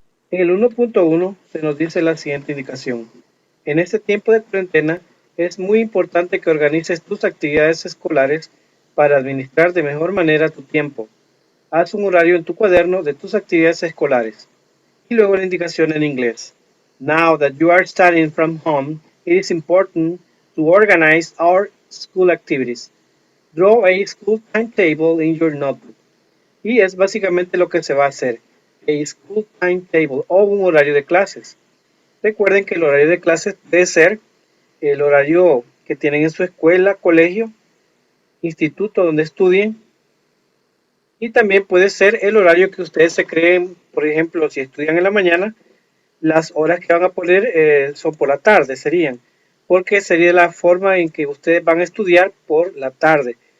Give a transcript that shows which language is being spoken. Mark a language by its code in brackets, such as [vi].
[es] En el 1.1 se nos dice la siguiente indicación. En este tiempo de cuarentena es muy importante que organices tus actividades escolares para administrar de mejor manera tu tiempo. Haz un horario en tu cuaderno de tus actividades escolares. Y luego la indicación en inglés. [en] Now that you are studying from home, it is important to organize our school activities. Draw a school timetable in your notebook. [es] Y es básicamente lo que se va a hacer. [en] A school timetable [es] o un horario de clases. Recuerden que el horario de clases debe ser el horario que tienen en su escuela, colegio, instituto donde estudien. Y también puede ser el horario que ustedes se creen, por ejemplo, si estudian en la mañana, las horas que van a poner son por la tarde, serían, porque sería la forma en que ustedes van a estudiar por la tarde.